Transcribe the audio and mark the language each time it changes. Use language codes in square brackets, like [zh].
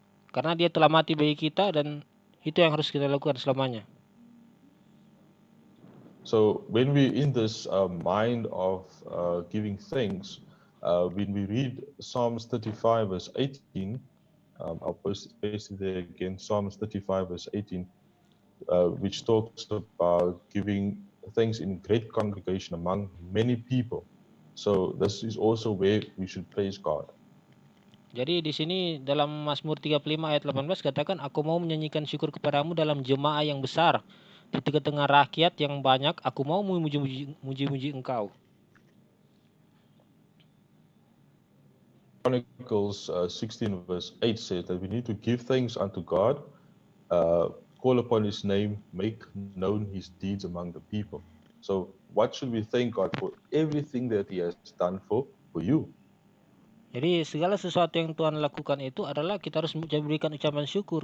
[id] Karena Dia telah mati bagi kita dan itu yang harus kita lakukan selamanya. [en] So when we in this mind of giving thanks, when we read Psalms 35 verse 18, I'll paste it there again, Psalms 35 verse 18, which talks about giving thanks in great congregation among many people. So this is also where we should praise God. [id] Jadi di sini dalam Mazmur 35 ayat 18 katakan, aku mau menyanyikan syukur kepadamu dalam jemaah yang besar. Di tengah-tengah rakyat yang banyak, aku mau memuji-muji engkau. [en] Chronicles 16 verse 8 says that we need to give thanks unto God, call upon His name, make known His deeds among the people. So what should we thank God for? Everything that He has done for you. [id] Jadi segala sesuatu yang Tuhan lakukan itu adalah kita harus memberikan ucapan syukur.